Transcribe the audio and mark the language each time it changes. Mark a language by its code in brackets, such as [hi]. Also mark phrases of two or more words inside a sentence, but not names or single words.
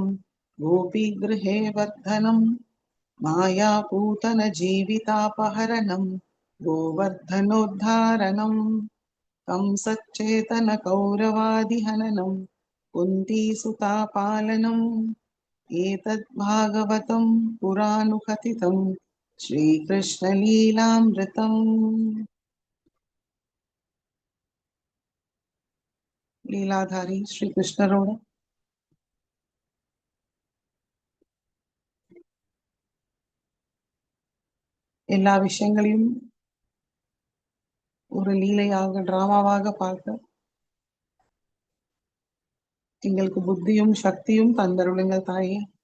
[sa] गोपीगृहे वर्धनं मायापूतन जीवितापहरणं गोवर्धनोद्धारणं कंसच्चेतन कौरवादिहननं कुन्तीसुतापालनम् एतद् भागवतं पुराणुकथितं श्रीकृष्णलीलामृतम्. [ta] லீலாதாரி ஸ்ரீ கிருஷ்ணரோட எல்லா விஷயங்களையும் ஒரு லீலையாக டிராமாவாக பார்க்க எங்களுக்கு புத்தியும் சக்தியும் தந்தருளுங்கள் தாயே.